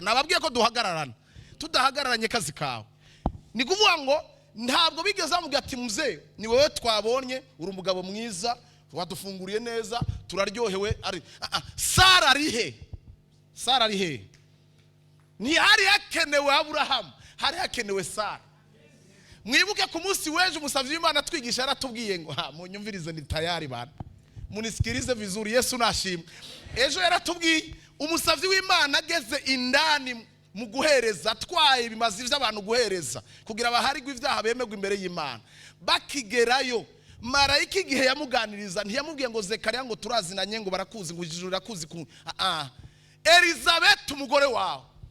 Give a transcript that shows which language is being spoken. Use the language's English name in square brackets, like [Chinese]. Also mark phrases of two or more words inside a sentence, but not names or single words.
[Kinyarwanda] Nababwiye ko duhagararana. Tudahagararanye kazi kawe. Ni kuvuga ngo ntabwo bigeze bamubwira ati muze ni wewe twabonye uri umugabo mwiza, wadufunguriye neza, turaryohewe. Sara ari he? Sara ari he? Ni hari yakenewe Aburahamu. [Rundi] hari hakenewe Sara. Mwibuke ku munsi w'ejo umusavyi w'Imana twigisha yaratubwiye ngo munyumvirize [Swahili] ni tayari bana, munisikirize vizuri, [Rundi] Yesu nashimwe. Ejo yaratubwiye umusavyi w'Imana ageze indani mu guhereza, atwaye bimazi vy'abantu guhereza kugira abaharigwa ivyaha bemegwa imbere y'Imana. Bakigerayo marayika igihe yamuganiriza ntiyamubwiye ngo Zekariya ngo turazinanye ngo barakuzi ngo ijuru rakuzi ku Elizabeth umugore wawe.